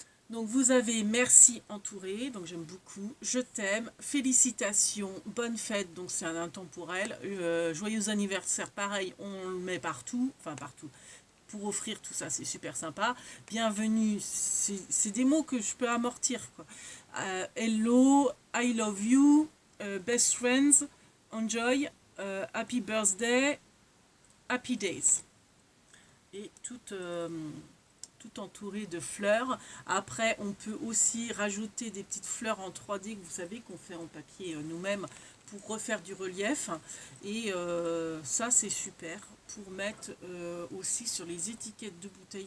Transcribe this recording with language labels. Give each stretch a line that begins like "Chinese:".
French: Donc vous avez merci entouré, donc j'aime beaucoup, je t'aime, félicitations, bonne fête, donc c'est un intemporel, joyeux anniversaire, pareil, on le met partout, enfin partout, pour offrir tout ça, c'est super sympa. Bienvenue, c'est des mots que je peux amortir, quoi.
English: Hello, I love you, best friends, enjoy, happy birthday, happy days.
French: Et tout entouré de fleurs. Après, on peut aussi rajouter des petites fleurs en 3D que vous savez qu'on fait en papier nous-mêmes pour refaire du relief. Et ça, c'est super pour mettre aussi sur les étiquettes de bouteilles.